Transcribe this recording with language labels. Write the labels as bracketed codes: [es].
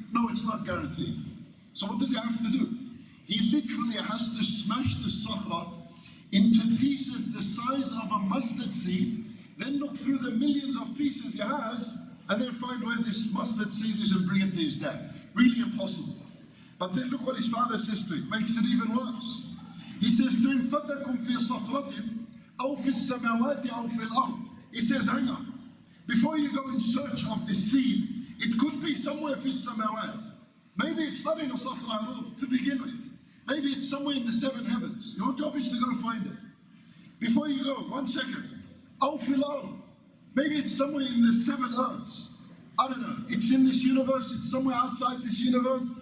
[en] No, it's not guaranteed. So what does he have to do? He literally has to smash the sakhra into pieces the size of a mustard seed, then look through the millions of pieces he has, and then find where this mustard seed is and bring it to his dad. Really impossible. But then look what his father says to him. Makes it even worse. He says to him, [ar] فَتَكُمْ فِي صَخْرَةٍ أَوْ فِي السَّمَاوَاتِ أَوْ فِي الْأَرْضِ. [en] He says, hang on. Before you go in search of this seed, it could be somewhere [ar] فِي السَّمَاوَاتِ. [en] Maybe it's not in a sakhra at all, to begin with. Maybe it's somewhere in the seven heavens. Your job is to go find it. Before you go, 1 second. [ar] أَوْ فِي الْأَرْضِ. [en] Maybe it's somewhere in the seven earths. I don't know. It's in this universe, it's somewhere outside this universe.